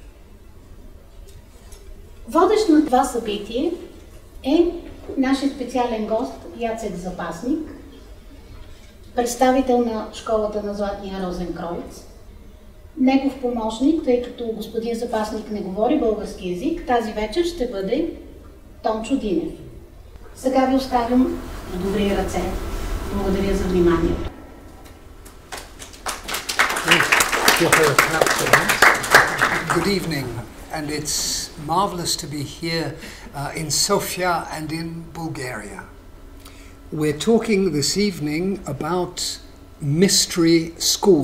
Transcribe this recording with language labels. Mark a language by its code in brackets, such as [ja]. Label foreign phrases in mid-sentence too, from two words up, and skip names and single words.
[bg] Водещ на това събитие е нашия специален гост Яцек Запасник, представител на школата на Златния розенкройцер. Негов помощник, тъй като господин Запасник не говори български език, тази вечер ще бъде Тончо Динев. Сега ви оставям в добри ръце. Благодаря за вниманието. [en] Good evening, and it's marvelous to be here in Sofia and in Bulgaria. We're talking this evening about mystery schools.